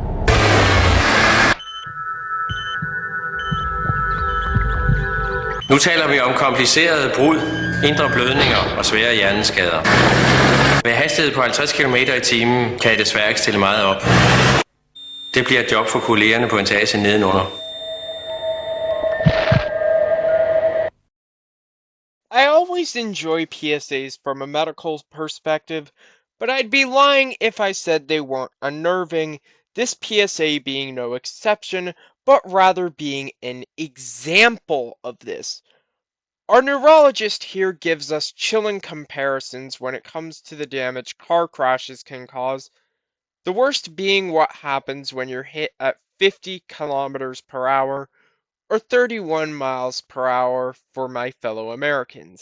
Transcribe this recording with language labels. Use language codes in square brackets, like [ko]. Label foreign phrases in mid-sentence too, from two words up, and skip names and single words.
[da] Nu taler vi om komplicerede brud, indre blødninger og svære hjerneskader. Med hastighed på 50 km i timen kan jeg desværre ikke stille meget op. Det bliver et job for kollegerne på etagen nedenunder. [en] I always enjoy PSAs from a medical perspective, but I'd be lying if I said they weren't unnerving, this PSA being no exception, but rather being an example of this. Our neurologist here gives us chilling comparisons when it comes to the damage car crashes can cause, the worst being what happens when you're hit at 50 kilometers per hour or 31 miles per hour for my fellow Americans.